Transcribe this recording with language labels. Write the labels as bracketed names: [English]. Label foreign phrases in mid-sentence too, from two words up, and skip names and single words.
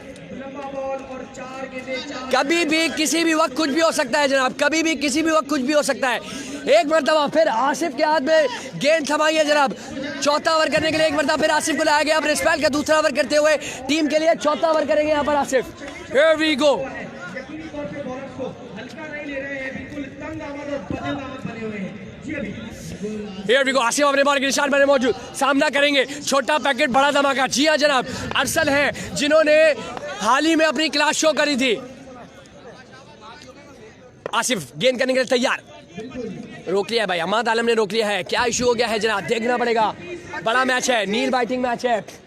[Urdu] کبھی بھی کسی بھی وقت کچھ بھی ہو سکتا ہے جناب، کبھی بھی کسی بھی وقت کچھ بھی ہو سکتا ہے. ایک مرتبہ پھر آصف کے ہاتھ میں گیند تھمائی ہے جناب. چوتھا اوور کرنے کے لیے ایک مرتبہ پھر آصف کو لایا گیا۔ اب رسپیل کا دوسرا اوور کرتے ہوئے ٹیم کے لیے چوتھا اوور کریں گے یہاں پر آصف. [English] Here we go, Here we go, [Urdu] آصف اپنے بال کے نشان پر موجود، سامنا کریں گے چھوٹا پیکٹ بڑا دھماکا. جی ہاں جناب، ارسل ہیں جنہوں نے حال ہی میں اپنی [English] class show [Urdu] کری تھی. آصف گیند کرنے کے لیے تیار، روک لیا ہے بھائی، عماد عالم نے روک لیا ہے. کیا ایشو ہو گیا ہے جناب، دیکھنا پڑے گا۔ بڑا میچ ہے, [English] nail biting match [Urdu] है।